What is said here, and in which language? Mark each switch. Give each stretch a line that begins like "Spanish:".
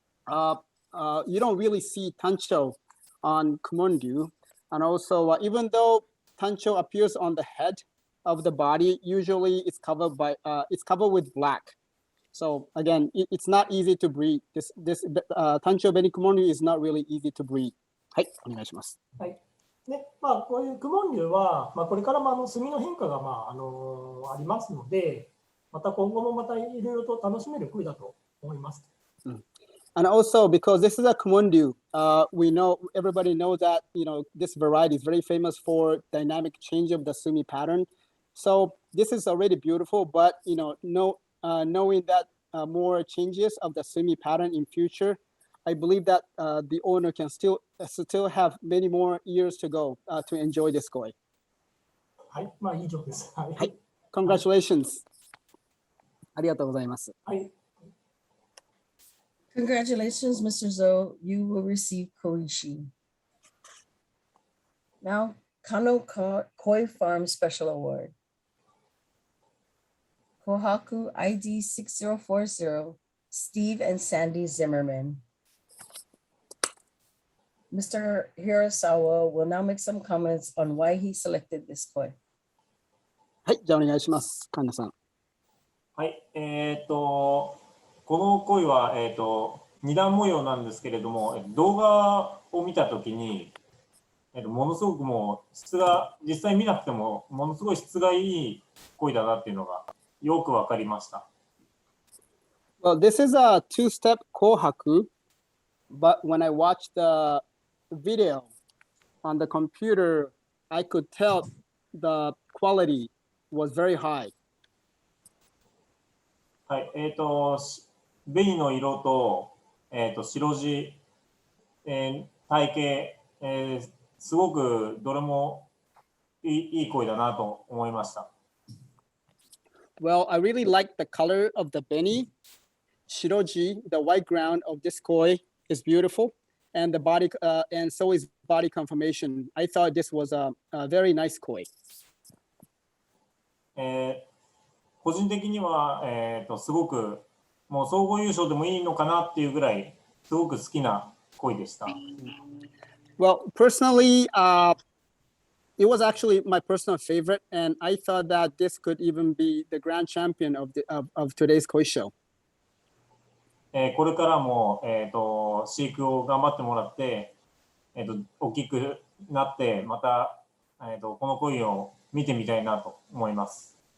English: You don't really see Tancho on Kumondyu. And also, even though Tancho appears on the head of the body, usually it's covered with black. So again, it's not easy to breed. This Tancho Beni Kumondyu is not really easy to breed.
Japanese: はい、お願いします。はい。で、こういう雲流は、これからも墨の変化がありますので、また今後もまたいろいろと楽しめる声だと思います。
English: And also because this is a kumondyu, everybody knows that this variety is very famous for dynamic change of the sumi pattern. So this is already beautiful, but knowing that more changes of the sumi pattern in future, I believe that the owner can still have many more years to go to enjoy this koi.
Japanese: はい、以上です。はい。はい、Congratulations. ありがとうございます。はい。
English: Congratulations, Mr. Zhou. You will receive Koishi. Now, Kanno Koi Farm Special Award. Kohaku ID 6040, Steve and Sandy Zimmerman. Mr. Hirasawa will now make some comments on why he selected this koi.
Japanese: はい、じゃあお願いします、神田さん。はい、この鯉は、二段模様なんですけれども、動画を見たときに、ものすごくもう質が、実際見なくても、ものすごい質がいい鯉だなっていうのがよくわかりました。
English: Well, this is a two-step kohaku, but when I watched the video on the computer, I could tell the quality was very high.
Japanese: はい、ベイの色と、白地、体型、すごくどれもいい鯉だなと思いました。
English: Well, I really like the color of the beni. Shiroji, the white ground of this koi is beautiful, and the body, and so is body conformation. I thought this was a very nice koi.
Japanese: 個人的には、すごくもう総合優勝でもいいのかなっていうぐらいすごく好きな鯉でした。
English: Well, personally, it was actually my personal favorite, and I thought that this could even be the grand champion of today's koi show.
Japanese: これからも、飼育を頑張ってもらって、大きくなってまた、この鯉を見てみたいなと思います。